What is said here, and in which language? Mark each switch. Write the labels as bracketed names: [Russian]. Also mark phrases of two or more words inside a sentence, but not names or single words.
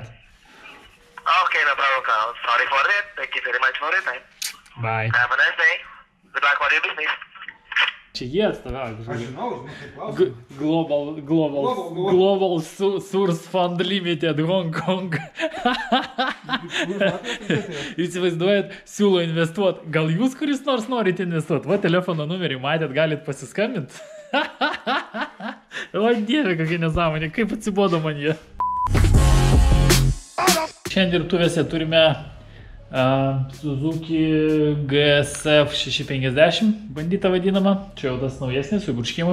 [English] Okay, no problem, Carl. Sorry for it. Thank you very much for your time. Bye. Have a nice day. Good luck for your business. Global Source Fund Limited, Hong Kong. [Lithuanian] Įsivaizduojat, siūlo investuoti. Gal jūs kuris nors norite investuoti? Va, telefono numerį matėt, galit pasiskambinti. O dieve, kokia nesąmonė, kaip atsibodo man jie. Šiandien dirbtuvėse turime Suzuki GSF 650 bandytą vadinamą, čia jau tas naujesnis su burškimu.